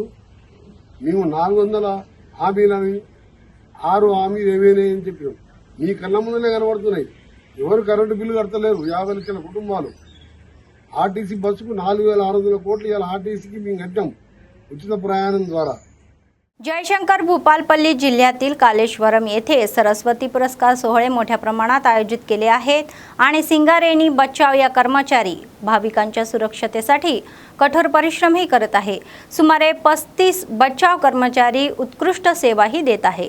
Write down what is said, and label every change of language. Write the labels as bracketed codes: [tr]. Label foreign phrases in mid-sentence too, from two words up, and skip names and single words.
[te] మేము 400 హామీలని 6 హామీలు ఏమైనాయి అని చెప్పాం। మీ కళ్ళ ముందులే కనబడుతున్నాయి। ఎవరు కరెంటు బిల్లు కడతలేరు। 50 లక్షల కుటుంబాలు ఆర్టీసీ బస్సుకు 4,600 కోట్లు ఇవాళ ఆర్టీసీకి మేము కట్టాం ఉచిత ప్రయాణం ద్వారా। [mr] जयशंकर भूपालपल्ली जिल्ह्यातील कालेश्वरम येथे सरस्वती पुरस्कार सोहळे मोठ्या प्रमाणात आयोजित केले आहेत आणि सिंगारेणी बचाव या कर्मचारी भाविकांच्या सुरक्षतेसाठी कठोर परिश्रमही करत आहे। सुमारे 35 बचाव कर्मचारी उत्कृष्ट सेवाही देत आहे।